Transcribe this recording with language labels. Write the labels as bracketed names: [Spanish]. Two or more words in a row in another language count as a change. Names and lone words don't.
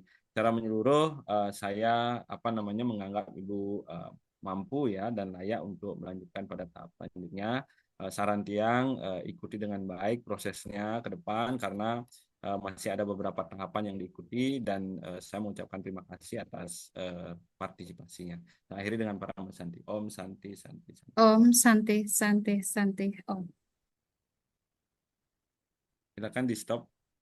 [Indonesian] Secara menyeluruh saya menganggap Ibu mampu ya dan layak untuk melanjutkan pada tahap selanjutnya. Saran Tiang, ikuti dengan baik prosesnya ke depan karena masih ada beberapa tahapan yang diikuti, dan saya mengucapkan terima kasih atas partisipasinya. Nah, akhiri dengan para Santi. [Sanskrit] Om Santi Santi Santi. Om Om. Santi Santi Santi Om. [Indonesian] Silakan di stop.